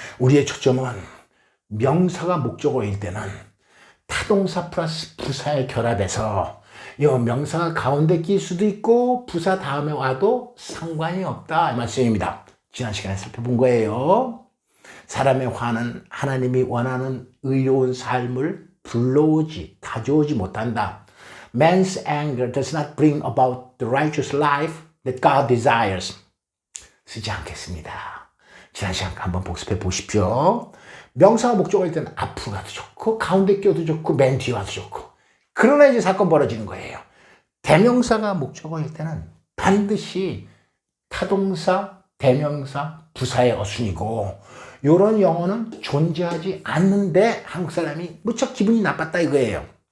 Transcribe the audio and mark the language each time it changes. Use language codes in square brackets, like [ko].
[ko] 우리의 초점은 명사가 목적어일 때는 타동사 플러스 부사의 결합에서 이 명사가 가운데 낄 수도 있고 부사 다음에 와도 상관이 없다 이 말씀입니다. 지난 시간에 살펴본 거예요. 사람의 화는 하나님이 원하는 의로운 삶을 가져오지 못한다. [en] Man's anger does not bring about the righteous life that God desires. [ko] 쓰지 않겠습니다. 지난 시간 한번 복습해 보십시오. 명사가 목적어일 때는 앞으로 가도 좋고 가운데 껴도 좋고 맨 뒤에 와도 좋고 그러나 이제 사건 벌어지는 거예요. 대명사가 목적어일 때는 반드시 타동사, 대명사, 부사의 어순이고 이런 영어는 존재하지 않는데 한국 사람이 무척 기분이 나빴다 이거예요.